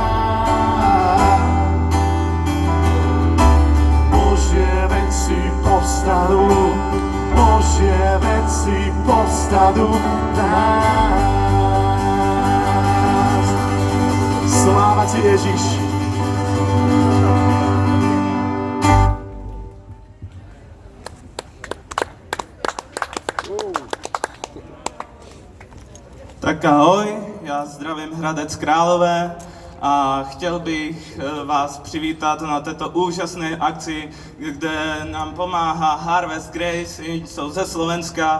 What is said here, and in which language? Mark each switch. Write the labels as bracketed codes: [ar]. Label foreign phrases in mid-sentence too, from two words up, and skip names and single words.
[sk] Božie veci povstanú, Božie veci povstanú nás. Sláva ti, Ježiš. [cs] Tak ahoj, já zdravím Hradec Králové a chtěl bych vás přivítat na této úžasné akci, kde nám pomáhá Harvest Grace, jsou ze Slovenska.